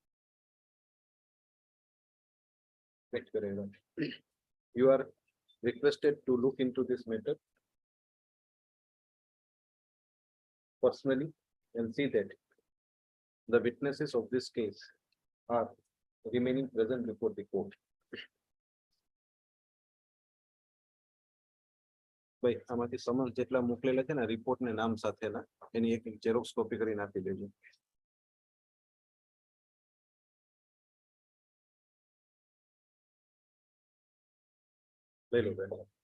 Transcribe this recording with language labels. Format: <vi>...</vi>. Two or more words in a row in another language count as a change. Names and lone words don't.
<en>Full stop.</en> <hi>एक्ट करेगा.</hi> <en>You are requested to look into this matter personally and see that the witnesses of this case are remaining present before the court.</en> <gu>ભાઈ આમાંથી સમન્સ જેટલા મોકલેલા છે ને રિપોર્ટ ને નામ સાથેના એની એક ઝેરોક્સ કોપી કરીને આપી દેજો. લઈ લો બેન.</gu>